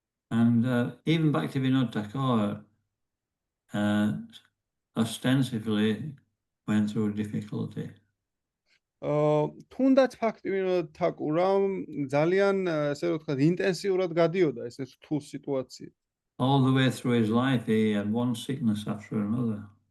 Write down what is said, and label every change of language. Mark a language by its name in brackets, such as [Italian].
[English] And even Bhaktivinoda Thakur ostensibly went through difficulty. [Georgian] თუნდაც ბhaktivinoda Thakura ძალიან, ასე ვთქვათ, ინტენსიურად გადიოდა ეს რთულ სიტუაციებს. [English] All the way through his life, he had one sickness after another.